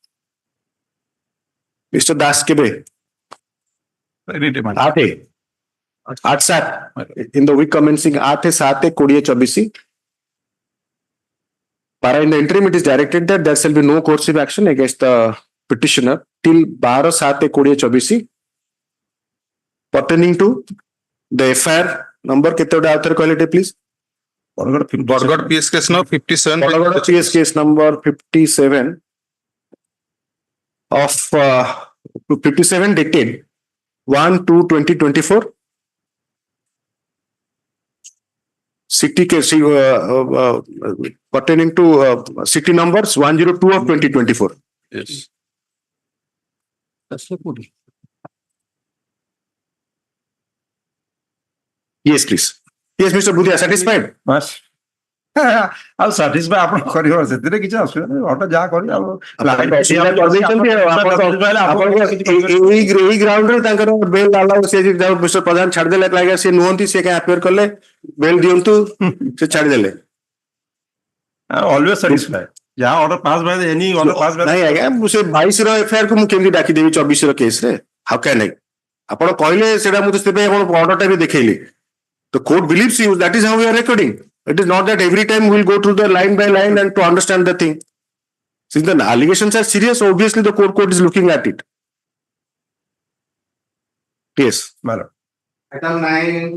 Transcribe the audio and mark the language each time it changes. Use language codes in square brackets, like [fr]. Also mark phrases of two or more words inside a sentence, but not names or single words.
[en] Mr. Das Kebe. 8 in the week commencing 8/7/2024. Para in the interim it is directed that there shall be no coercive action against the petitioner till 12/7/2024 pertaining to the FIR number please. Bargad PS case number 57. Bargad PS case number 57 of 57 dated 1/2/2024. City case pertaining to city numbers 102 of 2024. Yes. Yes, please. Yes, Mr. Budhia, satisfied? [or] Bas. [en] I'll satisfy [or] ଆପଣ କରିବ ସେଥିରେ କିଛି ଅସୁବିଧା ନାହିଁ ଅଟ ଯାହା କରି ଆଉ ଏଇ ଗ୍ରାଉଣ୍ଡରେ ତାଙ୍କର [en] bail allow [or] ସେ ମିଷ୍ଟର ପ୍ରଧାନ ଛାଡ଼ିଦେଲେ ଆଜ୍ଞା ସେ ନୁହନ୍ତି ସେ କାଇଁ ଆପିୟର କଲେ ବେଲ୍ ଦିଅନ୍ତୁ ସେ ଛାଡ଼ିଦେଲେ [en] always satisfied ଯାହା order pass by any order pass by [or] ନାଇଁ ଆଜ୍ଞା ମୁଁ ସେ 22 ର ଏଫଆଇଆର କୁ ମୁଁ କେମିତି ଡାକିଦେବି 24 ର କେସ୍ ରେ [en] how can I [or] ଆପଣ କହିଲେ ସେଟା ମୁଁ ତ ସେଥିପାଇଁ ଆପଣ ଅର୍ଡରଟା ବି ଦେଖେଇଲି. [en] The court believes you. That is how we are recording. It is not that every time we will go through the line by line and to understand the thing. Since the allegations are serious, obviously the court is looking at it. Yes, madam. Item 9.